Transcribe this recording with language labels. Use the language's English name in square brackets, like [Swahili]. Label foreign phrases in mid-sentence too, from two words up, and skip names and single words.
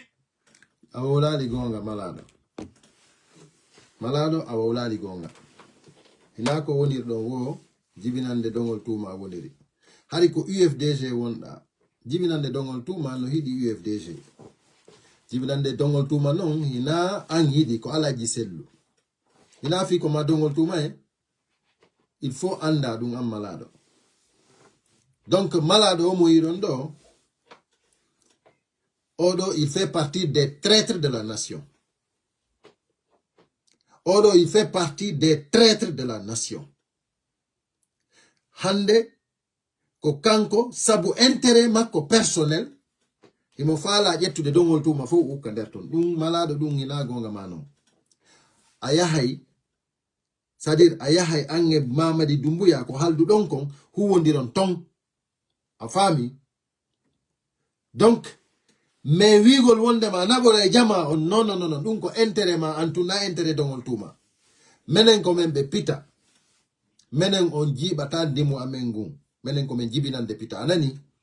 [Fula] a wawlali gonga malaɗo a wawlali gonga hina ko woniri ɗon wo jibinande dongol tuma woniri hari ko UFDG wonɗa jibinande dongol tuma no hiɗi UFDG jibinande dongol tuma non hina an hiɗi ko alaji sellu hina fi ko ma dongol tuma [French] il faut [Fula] anda ɗum an malaɗo donc malaɗo o mo yiɗon ɗo [French] oɗo il fait partie des traîtres de la nation oɗo il fait partie des traîtres de la nation [Fula] hande ko kanko sabu [French] intérêt [Fula] makko personnel imo faala ƴettude dongol tuma fof ukka nder ton ɗum malaɗo ɗum hina gonga ma non a yahay [French] c'est à dire [Fula] a yahay ange Mamadi Doumbouya ko haldu ɗon kon huwodiron ton a faami [French] donc mais [Fula] wigol wondema naɓora e jama on non ɗum ko intérêt ma antuna intérêt dongol tuma menen ko men ɓe pita menen on jiiɓata ndimu amen ngun menen ko men jibinande pita anani